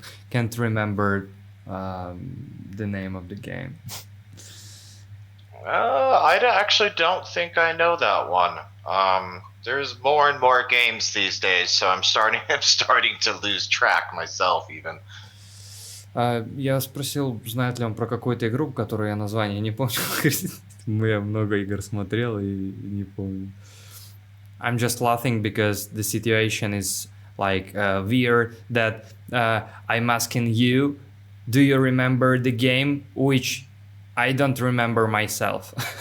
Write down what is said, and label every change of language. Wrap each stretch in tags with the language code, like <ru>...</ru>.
<en>Can't remember the name of the game. I actually don't think I know that one. There's more and more games these days, so I'm starting to lose track myself even.</en> <ru>Я спросил, знает ли он про какую-то игру, которую я название не помню. Я много игр смотрел и не помню.</ru> <en>I'm just laughing because the situation is like weird that I'm asking you, do you remember the game which I don't remember myself?</en>